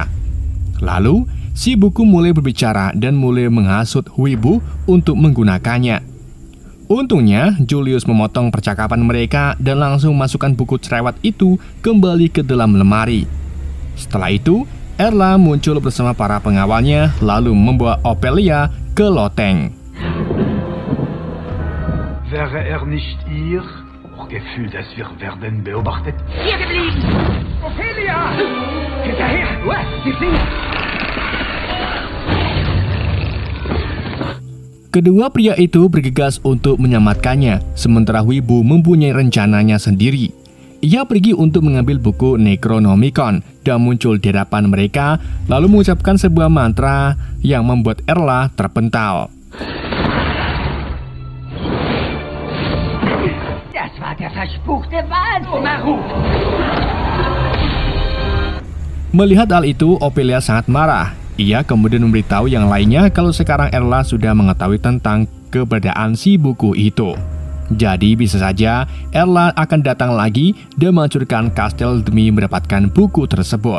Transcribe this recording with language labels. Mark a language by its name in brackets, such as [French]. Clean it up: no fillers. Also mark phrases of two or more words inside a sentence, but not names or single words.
[Indonesian] Lalu, si buku mulai berbicara dan mulai menghasut Wibu untuk menggunakannya. Untungnya, Julius memotong percakapan mereka dan langsung masukkan buku cerewet itu kembali ke dalam lemari. Setelah itu, Erla muncul bersama para pengawalnya lalu membawa Ophelia ke loteng. [German] Wäre nicht ihr Gefühl, dass wir werden beobachtet? Hier geblieben! Ophelia! Hinterher! Sie fliehen! [Indonesian] Kedua pria itu bergegas untuk menyelamatkannya, sementara Wibu mempunyai rencananya sendiri. Ia pergi untuk mengambil buku Necronomicon dan muncul di hadapan mereka, lalu mengucapkan sebuah mantra yang membuat Erla terpental. [German] Das war der verspukte Wahnsinn! [Indonesian] Melihat hal itu, Ophelia sangat marah. Ia kemudian memberitahu yang lainnya kalau sekarang Erla sudah mengetahui tentang keberadaan si buku itu. Jadi bisa saja Erla akan datang lagi dan menghancurkan kastil demi mendapatkan buku tersebut.